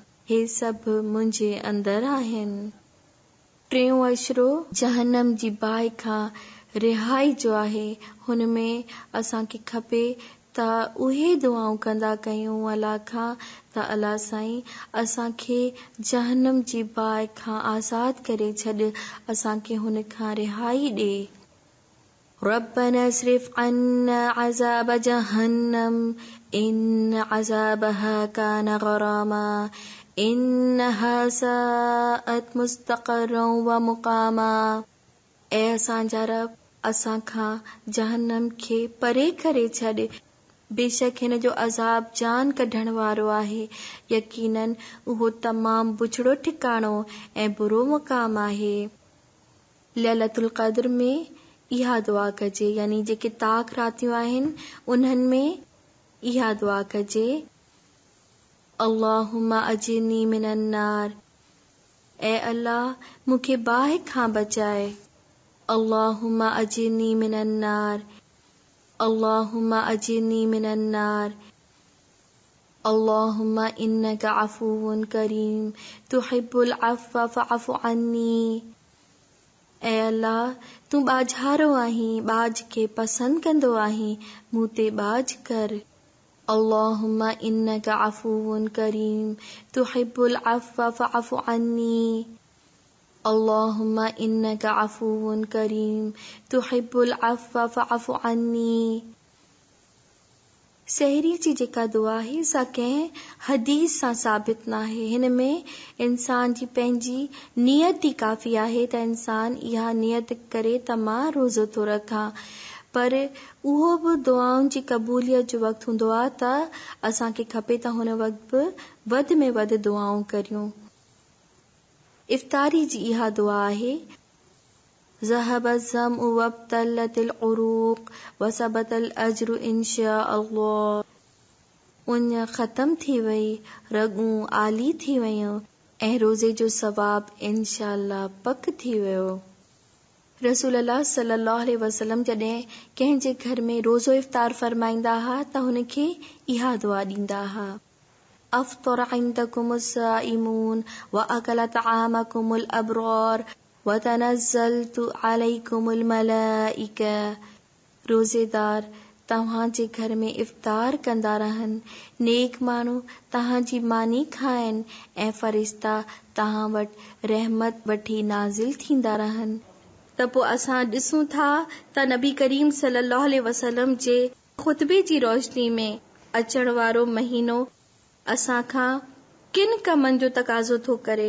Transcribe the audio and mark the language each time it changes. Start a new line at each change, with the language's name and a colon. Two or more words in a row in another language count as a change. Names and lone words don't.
Sindhi: हे सभु मुंहिंजे अंदर आहिनि। टियों अशरो जहन्नम जी बाहि खां रिहाई जो आहे। हुन में असांखे खपे त उहे दुआऊं कंदा कयूं अल्लाह खां त अल्लाह साईं असांखे जहन्नम जी बाहि खां आज़ाद करे छॾ, असांखे हुन खां रिहाई ॾे।
Arabic: ربنا اصرف عنا عذاب جهنم إن عذابها كان غراما إنها ساءت مستقرا و مقاما.
Sindhi: ए असांजा रब, असांखां जहन्नम खे परे करे छॾ। बेशक हिन जो अज़ाब जान कढण वारो आहे। यकीनन उहो तमामु बुछड़ो ठिकाणो ऐं बुरो मुक़ाम आहे। लैलतुल क़द्र में इहा दुआ कजे, यानी जेके ताक़ रातियूं आहिनि उन्हनि में इहा दुआ कजे,
Arabic: اللهم أجرني من النار.
Sindhi: ए अल्लाह, मूंखे बाहि खां बचाए।
Arabic: اللهم أجرني من النار، اللهم أجرني من النار. اللهم إنك عفو كريم تحب العفو فاعف عني.
Sindhi: ए अल्लाह, तूं ॿाझारो आहीं, ॿाझ खे पसंदि कंदो आहीं, मूं ते ॿाझ कर।
Arabic: اللهم إنك عفو كريم تحب العفو فاعف عني. اللهم إنك عفو كريم تحب العفو فاعف عني.
Sindhi: सहरी जी जेका दुआ आहे सा कंहिं हदीस सां साबित न आहे। हिन में इंसान जी पंहिंजी नियत ई काफ़ी आहे त इंसान इहा नियत करे त मां रोज़ो थो रखां। पर उहो बि दुआउनि जी क़बूलियत जो वक़्तु हूंदो आहे त असांखे खपे त हुन वक़्तु बि वधि में वधि दुआऊं करियूं। इफ़्तारी जी इहा दुआ आहे
Arabic: ذهب الظمأ وابتلت العروق وثبت الأجر إن شاء الله.
Sindhi: उन ख़त्म थी वई, रगूं आली थी वयूं ऐं रोज़े जो सवाब
Arabic: إن شاء الله
Sindhi: पक थी वियो। रसूल अल्लाह
Arabic: صلى الله عليه وسلم
Sindhi: जॾहिं कंहिंजे घर में रोज़ो इफ़्तार फरमाईंदा हा त हुनखे इहा दुआ ॾींदा हा
Arabic: أفطر عندكم الصائمون و أكل طعامكم الأبرار و تنزلت عليكم الملائكة.
Sindhi: रोज़ेदार तव्हांजे घर में इफ़्तार कंदा रहनि, नेक माण्हू तव्हांजी मानी खाइनि ऐं फ़रिश्ता तव्हां वटि रहमत वठी नाज़िल थींदा रहनि। त पोइ असां ॾिसूं था त नबी करीम
Arabic: صلى الله عليه وسلم
Sindhi: जे ख़ुतबे जी रोशनी में अचण वारो महीनो असां खां किन कमनि जो तक़ाज़ो थो करे।